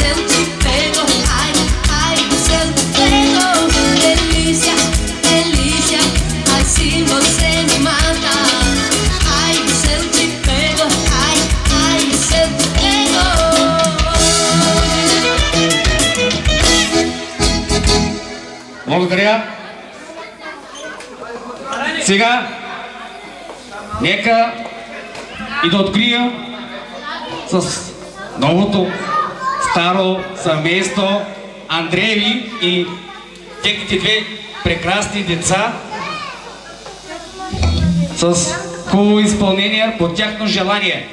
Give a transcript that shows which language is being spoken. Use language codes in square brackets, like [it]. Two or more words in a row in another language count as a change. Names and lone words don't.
[pt] eu te pego, ai se eu te pego, delícia, delícia, ai se você me mata, ai se eu te pego, ai se eu te pego. [bg] Благодаря. Сега нека и да открия с новото старо семейство Андрееви и техните две прекрасни деца с хубаво изпълнение по тяхно желание.